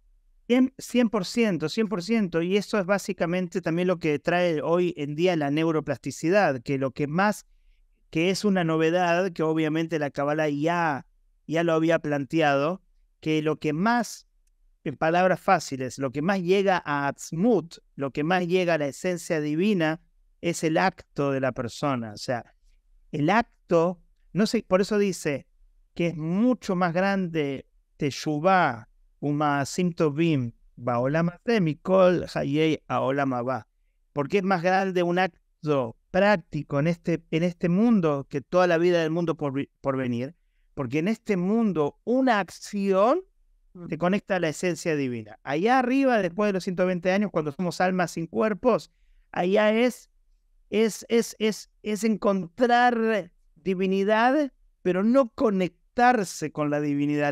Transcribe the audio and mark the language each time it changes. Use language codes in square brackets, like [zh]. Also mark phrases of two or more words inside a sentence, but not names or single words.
[es] 100%, 100%, y eso es básicamente también lo que trae hoy en día la neuroplasticidad, que lo que más, que es una novedad, que obviamente la Kabbalah ya lo había planteado, que lo que más, en palabras fáciles, lo que más llega a Atzmut, lo que más llega a la esencia divina, es el acto de la persona. O sea, el acto, no sé, por eso dice que es mucho más grande [he] תשובה ומעשים טובים בעולם הזה מכל חיי העולם הבא. [es] Porque es más grande un acto práctico en este mundo que toda la vida del mundo por venir. Porque en este mundo una acción te conecta a la esencia divina. Allá arriba, después de los 120 años, cuando somos almas sin cuerpos, allá es encontrar divinidad, pero no conectarse con la divinidad.